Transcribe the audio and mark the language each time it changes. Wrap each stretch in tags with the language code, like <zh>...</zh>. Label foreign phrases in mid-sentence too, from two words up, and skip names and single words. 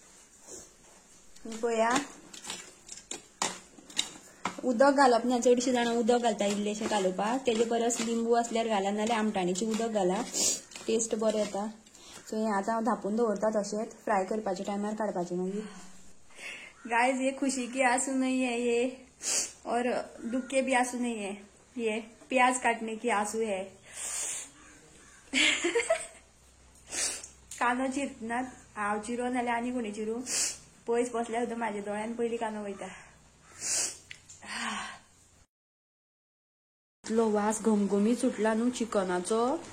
<kok>पळया उदक घालप ना. चडशीं जाणां उदक घालता इल्लेशें कालोवपाक. तेजे परस लिंबू आसल्यार घाला, नाल्यार आमटाणीचें उदक घाला. टेस्ट बरें येता. सो हें आतां हांव धापून दवरता तशेंच. फ्राय करपाच्या टायमार काडपाचें मागीर.</kok> <hi>गाइस ये खुशी की आंसू नहीं है ये, और दुख के भी आंसू नहीं है ये, प्याज काटने की आंसू है.</hi> <kok>कांदो चिरतना हांव चिरो नाल्यार आनी कोणी चिरू. पयस बसल्यार सुद्दां म्हाज्या दोळ्यान पयलीं कांदो वयता. इतलो वास घमघमीत सुटला न्हू चिकनाचो.</kok>